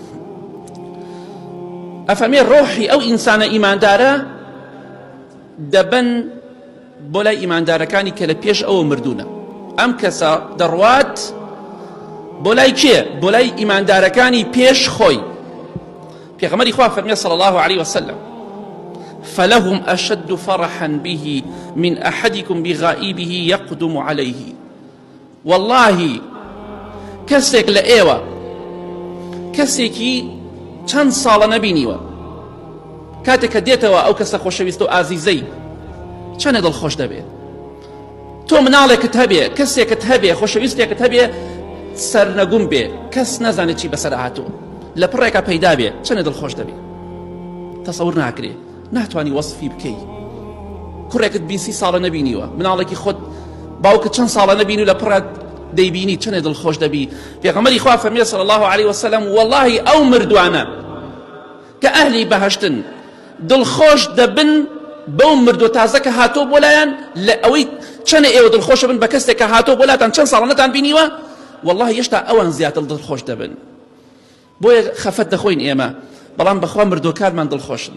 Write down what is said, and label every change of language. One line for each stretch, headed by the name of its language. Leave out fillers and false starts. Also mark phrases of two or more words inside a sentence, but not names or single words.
Central Kurdish: ئەفەرمێ ڕۆحی ئەو ئینسانە ئیماندارە دەبەن بۆ لای ئیماندارەکانی کە لە پێش ئەوە مردوونە. ئەم کەسە دەڕوات بۆ لای کێ؟ بۆ لای ئیماندارەکانی پێش خۆی. پێغەمبەری خوا فەرمێ
Arabic: صلی الله عليه وسلم فلهم أشد فرحا به من أحدكم بغائبه يقدم عليه.
Central Kurdish: والله کەسێک لە ئێوە کەسێکی چەند ساڵە نەبینیوە، کاتێک کە دێتەوە ئەو کەسە خۆشەویست و ئازیزەی، چەندە دڵخۆش دەبێت. تۆ مناڵێکت هەبێ، کەسێکت هەبێ، خۆشەویستێکت هەبێ، سەرنەگوم بێ، کەس نەزانێت چی بەسەر هاتووە، لە پڕێکە پەیدا بێ، چەندە دڵخۆش دەبێت. تەسەور ناکرێ، ناتوانی وەصفی بکەی. کوڕێکت 20 ساڵە نەبینیوە، مناڵێکی خۆت باوکت چەند ساڵە نەبینی و لە پڕات دەیبینی، چەندە دڵخۆش دەبی. پێغەمبەری خوا فەرمێ
Arabic: صلی الله عليه وسلم
Central Kurdish: والله ئەو مردوانە کە ئەهلی بەهەشتن دڵخۆش دەبن بەو مردوە تازە کە هاتۆ بۆ لایەن، لە ئەوەی چەنە ئێوە دڵخۆش بن بە کەسێک کە هاتۆ بۆ لاتان چەند ساڵە نەتان بینیوە، والله هێشتا ئەوان زیاتر دڵخۆش دەبن. بۆیە خەفەت دەخۆین ئێمە، بەڵام بەخوا مردوەکانمان دڵخۆشن.